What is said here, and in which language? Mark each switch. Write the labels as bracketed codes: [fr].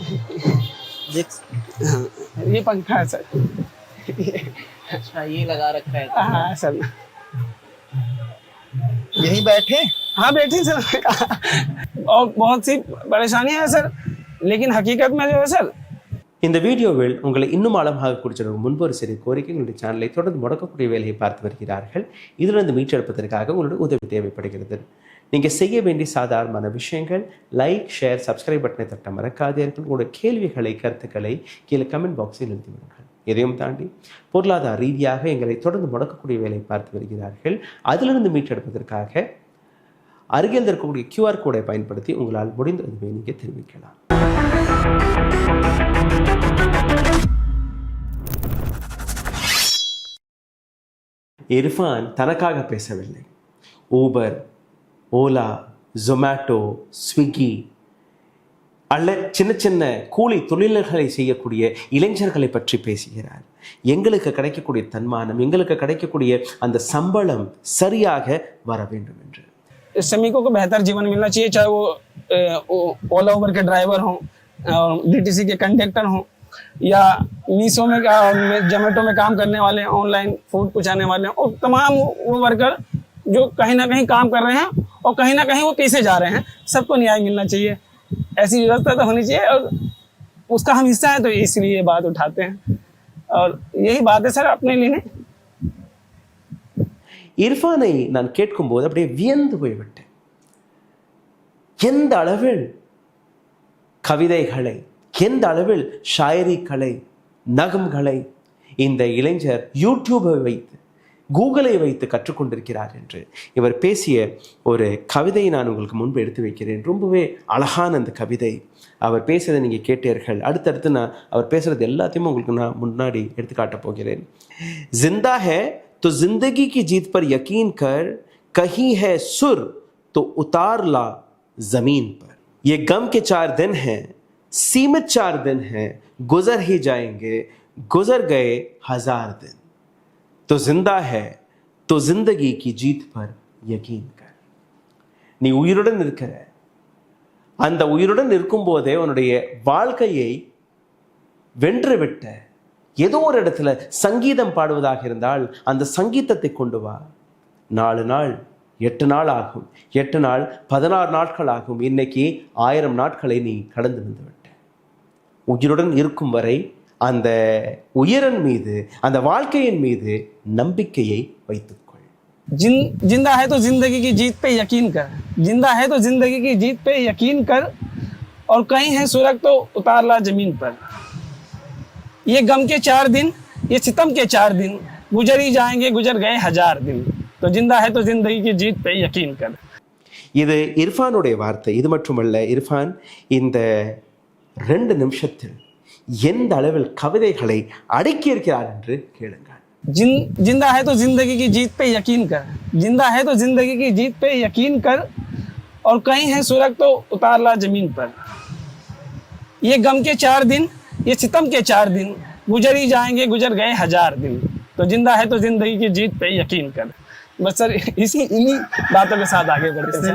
[hi] देख। हाँ ये पंखा है सर। अच्छा ये लगा रखा है। हाँ सर, यहीं बैठे। हाँ बैठे सर। और बहुत सी परेशानियां है सर, लेकिन हकीकत में जो है सर, [ta] இந்த வீடியோவில் உங்களை இன்னும் ஆழமாக குறிச்சிடும் முன்பு ஒரு சிறிய கோரிக்கை, உங்களுடைய சேனலை தொடர்ந்து முடக்கக்கூடிய வேலையை பார்த்து வருகிறார்கள். இதிலிருந்து மீட்டெடுப்பதற்காக உங்களுடைய உதவி தேவைப்படுகிறது. நீங்கள் செய்ய வேண்டிய சாதாரணமான விஷயங்கள் லைக், ஷேர், சப்ஸ்கிரைப் பட்டனை தட்ட மறக்காதீர்கள். உங்களுடைய கேள்விகளை, கருத்துக்களை கீழே கமெண்ட் பாக்ஸில் எழுதி விடுங்கள். எதையும் தாண்டி பொருளாதார ரீதியாக எங்களை தொடர்ந்து முடக்கக்கூடிய வேலையை பார்த்து வருகிறார்கள். அதிலிருந்து மீட்டெடுப்பதற்காக அருகில் இருக்கக்கூடிய QR கோடை பயன்படுத்தி உங்களால் முடிந்த உதவியை நீங்கள் தெரிவிக்கலாம். இர்ஃபான் தனக்காக பேசவில்லை. ஊபர், ஓலா, ஜொமேட்டோ, ஸ்விக்கி அல்ல சின்ன சின்ன கூலி தொழில்களை செய்யக்கூடிய இளைஞர்களை பற்றி பேசுகிறார். எங்களுக்கு கிடைக்கக்கூடிய தன்மானம், எங்களுக்கு கிடைக்கக்கூடிய அந்த சம்பளம் சரியாக வர வேண்டும் என்று. [hi] श्रमिकों को बेहतर जीवन मिलना चाहिए, चाहे वो ओला उबर के ड्राइवर हों, DTC के कंडक्टर हों, या मीशो में जोमेटो में काम करने वाले, ऑनलाइन फूड पहुँचाने वाले, और तमाम वो वर्कर जो कहीं ना कहीं काम कर रहे हैं और कहीं ना कहीं वो पीछे जा रहे हैं, सबको न्याय मिलना चाहिए। ऐसी व्यवस्था तो होनी चाहिए और उसका हम हिस्सा है, तो इसलिए ये बात उठाते हैं। और यही बात है सर अपने लिए। [ta] இர்ஃபானை நான் கேட்கும்போது அப்படியே வியந்து போய்விட்டேன். எந்த அளவில் கவிதைகளை, எந்த அளவில் ஷாயரிகளை, நகம்களை இந்த இளைஞர் யூடியூபை வைத்து, கூகுளை வைத்து கற்றுக்கொண்டிருக்கிறார் என்று இவர் பேசிய ஒரு கவிதையை நான் உங்களுக்கு முன்பு எடுத்து வைக்கிறேன். ரொம்பவே அழகான அந்த கவிதை. அவர் பேசுறதை நீங்கள் கேட்டீர்கள். அடுத்தடுத்து நான் அவர் பேசுறது எல்லாத்தையும் உங்களுக்கு நான் முன்னாடி எடுத்து காட்டப் போகிறேன். [hi] जिंदा है तो जिंदगी की जीत पर यकीन कर, कहीं है सुर तो उतार ला जमीन पर. ये गम के 4 दिन हैं, सीमित 4 दिन हैं, गुजर ही जाएंगे, गुजर गए 1000 दिन. तो जिंदा है तो जिंदगी की जीत पर यकीन कर. [ta] நீ உயிருடன் இருக்கிற, அந்த உயிருடன் இருக்கும் போதே உன்னுடைய வாழ்க்கையை வென்றுவிட்ட ஏதோ ஒரு இடத்துல சங்கீதம் பாடுவதாக இருந்தால் அந்த சங்கீதத்தை கொண்டு வா. 4 நாள் 8 நாள் ஆகும், 8 நாள் 16 நாட்கள் ஆகும். இன்னைக்கு 1000 நாட்களை நீ கடந்து வந்துவிட்ட. உயிருடன் இருக்கும் வரை அந்த உயிரின் மீது, அந்த வாழ்க்கையின் மீது நம்பிக்கையை வைத்துக்கொள். [hi] जिंदा है तो जिंदगी की जीत पे यकीन कर, जिंदा है तो जिंदगी की जीत पे यकीन कर, और कहीं है सुरग तो उतार ला जमीन पर. ये गम के 4 दिन, ये सितम के 4 दिन, गुजर ही जाएंगे, गुजर गए 1000 दिन. तो जिंदा है तो जिंदगी की जीत पे यकीन कर. [ta] இது இர்ஃபானுடைய வார்த்தை. இது மட்டுமல்ல, இர்ஃபான் இந்த 2 நிமிஷத்தில் எந்த அளவில் கவிதைகளை அடக்கி இருக்கிறார் என்று கேளுங்கள். [hi] जिंदा है तो जिंदगी की जीत पे यकीन कर, जिंदा है तो जिंदगी की जीत पे यकीन कर, और कहीं है सुरग तो उतार ला जमीन पर. ये गम के 4 दिन, ये सितम के 4 दिन, गुजर ही जाएंगे, गुजर गए 1000 दिन. तो जिंदा है तो जिंदगी की जीत पे यकीन कर. बस सर इन्हीं बातों के साथ आगे बढ़ते हैं.